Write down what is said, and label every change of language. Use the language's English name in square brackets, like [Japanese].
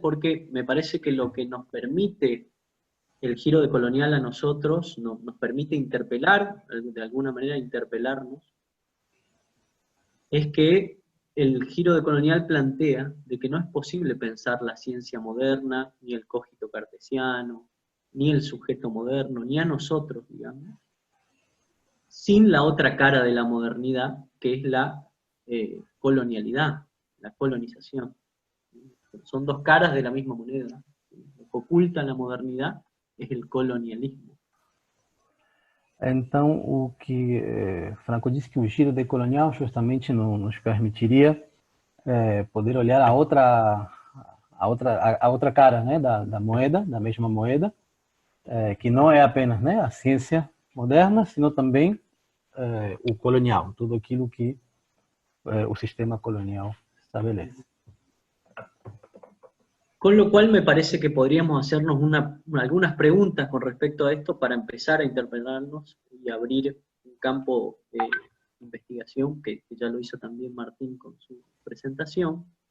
[Spanish] Porque me parece que lo que nos permite el giro de colonial a nosotros, nos permite interpelar, de alguna manera interpelarnos, es que el giro de colonial plantea de que no es posible pensar la ciencia moderna, ni el cogito cartesiano, ni el sujeto moderno, ni a nosotros, digamos, sin la otra cara de la modernidad, que es la colonialidad, la colonización. Son dos caras de la misma moneda. Lo que oculta la modernidad es el colonialismo. [Portuguese] Então, o que Franco disse, que o giro decolonial justamente nos permitiria poder olhar a outra cara, né, da moeda, da mesma moeda, que não é apenas, né, a ciência moderna, sino também o colonial, tudo aquilo que o sistema colonial estabelece. [Spanish] Con lo cual me parece que podríamos hacernos algunas preguntas con respecto a esto para empezar a interpelarnos y abrir un campo de investigación, que ya lo hizo también Martín con su presentación.